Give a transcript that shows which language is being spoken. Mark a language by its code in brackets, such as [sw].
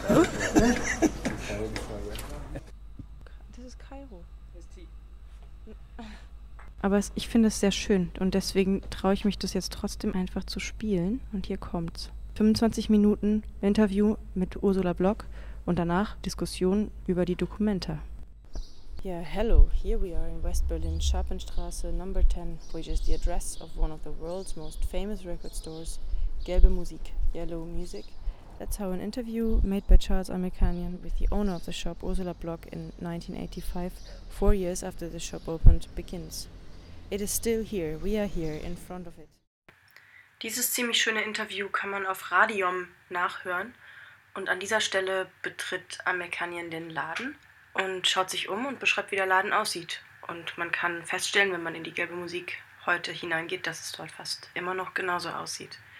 [de] Das ist Kairo. Aber ich finde es sehr schön und deswegen traue ich mich, das jetzt trotzdem einfach zu spielen. Und hier kommt's. 25 Minuten Interview mit Ursula Block und danach Diskussion über die Dokumenta. [en] Yeah, hello. Here we are in West Berlin, Scharpenstraße number 10, which is the address of one of the world's most famous record stores, Gelbe Musik, Yellow Music. That's how an interview made by Charles Amerikanian with the owner of the shop, Ursula Block, in 1985, 4 years after the shop opened, begins. It is still here. We are here in front of it. [de] Dieses ziemlich schöne Interview kann man auf Radiom nachhören. Und an dieser Stelle betritt Amerikanian den Laden. Und schaut sich um und beschreibt, wie der Laden aussieht. Und man kann feststellen, wenn man in die Gelbe Musik heute hineingeht, dass es dort fast immer noch genauso aussieht.